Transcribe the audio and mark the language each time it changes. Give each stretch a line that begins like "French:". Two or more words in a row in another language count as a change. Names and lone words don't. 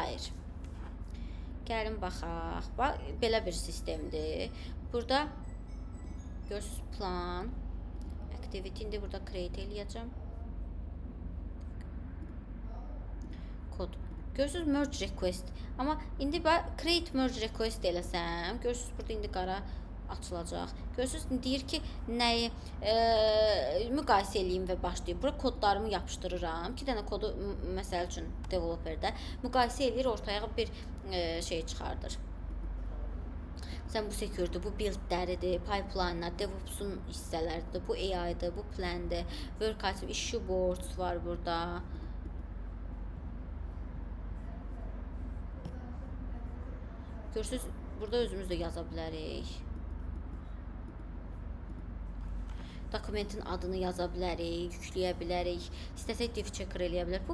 Azerbaijani: Gəlin baxaq. Bax, belə bir sistemdir. Burada görürsünüz plan, activity, indi burada create eləyəcəm. Kod. Görürsünüz
English: merge request.
Azerbaijani: Amma indi
English: create merge request
Azerbaijani: eləsəm, görürsünüz burada indi qara açılacaq. Görürsünüz deyir ki, nəyi müqayisə eləyim və başlayım. Bura kodlarımı yapışdırıram. 2 dənə kodu məsəl üçün developerdə müqayisə eləyir, ortaya bir şey çıxardır. Sən bu security, bu buildləridir, pipeline'lar, DevOps'un hissələridir, bu AI-dır, bu plan'dir,
English: work item, issue boards
Azerbaijani: var burada. Görürsünüz, burada özümüz də yaza bilərik. Dokumentin adını yaza bilərik, yükləyə bilərik, istəsək
English: div checker
Azerbaijani: eləyə bilərik.